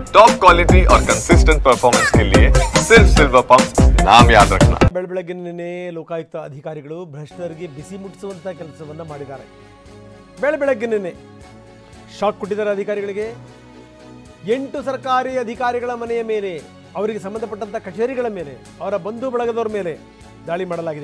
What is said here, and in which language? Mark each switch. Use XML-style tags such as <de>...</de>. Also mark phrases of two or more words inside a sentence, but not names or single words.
<en>top quality</en> <hi>और</hi> <en>consistent performance</en> <hi>के लिए सिर्फ सिल्वर पंप नाम याद रखना।</hi> <kn>ಬೆಳಬೆಳಗ್ಗೆನೇ ಲೋಕಾಯುಕ್ತ ಅಧಿಕಾರಿಗಳು ಭ್ರಷ್ಟರಿಗೆ ಬಿಸಿ ಮುಟ್ಟಿಸುವಂತ ಕೆಲಸವನ್ನ ಮಾಡಿದ್ದಾರೆ. ಬೆಳಬೆಳಗ್ಗೆನೇ ಶಾಕ್ ಕೊಟ್ಟಿದ್ದಾರೆ ಅಧಿಕಾರಿಗಳಿಗೆ. 8 ಸರ್ಕಾರಿ ಅಧಿಕಾರಿಗಳ ಮನೆಯ ಮೇಲೆ, ಅವರಿಗೆ ಸಂಬಂಧಪಟ್ಟಂತ ಕಚೇರಿಗಳ ಮೇಲೆ, ಅವರ ಬಂಧು ಬಳಗದವರ ಮೇಲೆ ದಾಳಿ ಮಾಡಲಾಗಿದೆ.</kn>